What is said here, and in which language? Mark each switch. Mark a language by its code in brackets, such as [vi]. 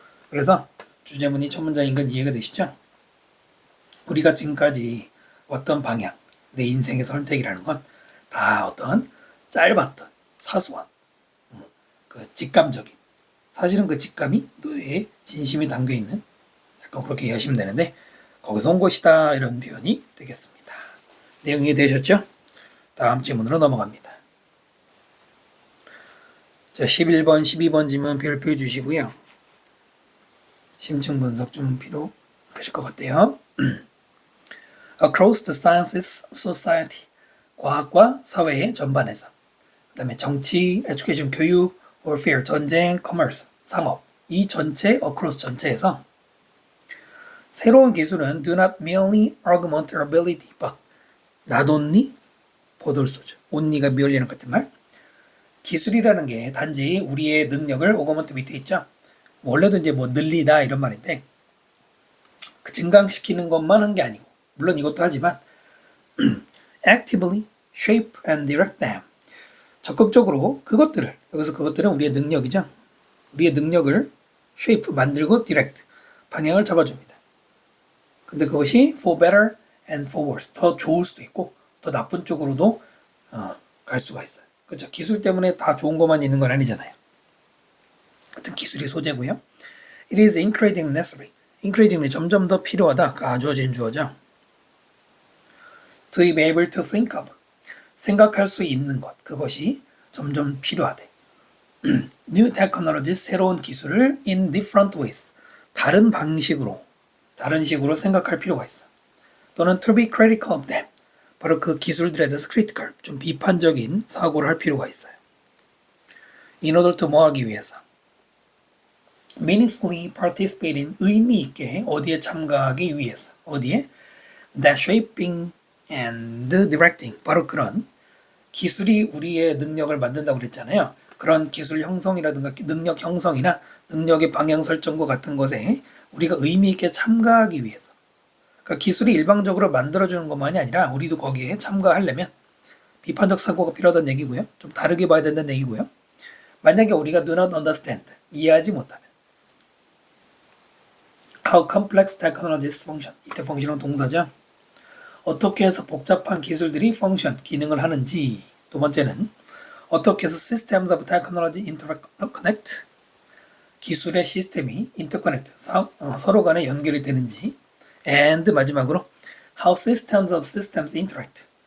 [ko] 그래서 주제문이 첫 문장인 건 이해가 되시죠? 우리가 지금까지 어떤 방향, 내 인생의 선택이라는 건 다 어떤 짧았던 사소한 그 직감적인, 사실은 그 직감이 너의 진심이 담겨있는, 약간 그렇게 이해하시면 되는데 거기서 온 것이다, 이런 표현이 되겠습니다. 내용이 이해되셨죠? 다음 질문으로 넘어갑니다. 자, 11번, 12번 질문 별표해 주시고요. 심층 분석 좀 필요하실 것 같아요. [en] Across the sciences, society, [ko] 과학과 사회의 전반에서, [en] 그 다음에 정치, education, 교육, warfare, 전쟁, commerce, 상업, 이 전체, across 전체에서 [ko] 새로운 기술은 [en] do not merely augment our ability, but not only, 보돌소죠. [ko] only가 merely랑 같은 말. 기술이라는 게 단지 우리의 능력을 augment 밑에 있죠. 원래도 이제 뭐 늘리다 이런 말인데, 그 증강시키는 것만 한 게 아니고, 물론 이것도 하지만 [en] actively shape and direct them. [ko] 적극적으로 그것들을, 여기서 그것들은 우리의 능력이죠. 우리의 능력을 shape, 만들고 direct, 방향을 잡아줍니다. 근데 그것이 [en] for better and for worse, [ko] 더 좋을 수도 있고 더 나쁜 쪽으로도 갈 수가 있어요. 그렇죠? 기술 때문에 다 좋은 것만 있는 건 아니잖아요. 하여튼 기술이 소재고요. [en] It is increasingly necessary. [ko] increasingly 점점 더 필요하다. 가주어진 주어죠. [en] To be able to think of. [ko] 생각할 수 있는 것. 그것이 점점 필요하대. [en] New technologies, [ko] 새로운 기술을 [en] in different ways. [ko] 다른 방식으로, 다른 식으로 생각할 필요가 있어. 또는 [en] to be critical of them. [ko] 바로 그 기술들에 대해서 critical, 좀 비판적인 사고를 할 필요가 있어요. [en] In order to [ko] 뭐 하기 위해서? [en] meaningfully participate in, [ko] 의미 있게 어디에 참가하기 위해서. 어디에? [en] that shaping and directing. [ko] 바로 그런 기술이 우리의 능력을 만든다고 그랬잖아요. 그런 기술 형성이라든가 능력 형성이나 능력의 방향 설정과 같은 것에 우리가 의미 있게 참가하기 위해서. 그러니까 기술이 일방적으로 만들어주는 것만이 아니라 우리도 거기에 참가하려면 비판적 사고가 필요하다는 얘기고요. 좀 다르게 봐야 된다는 얘기고요. 만약에 우리가 [en] do not understand, [ko] 이해하지 못하면 [en] how complex technologies function, [ko] 이때 function은 동사죠. 어떻게 해서 복잡한 기술들이 function, 기능을 하는지. 두 번째는 어떻게 해서 [en] systems of technology interconnect, [ko] 기술의 시스템이 interconnect, 서로 간에 연결이 되는지. [en] and 마지막으로 how systems of systems interact.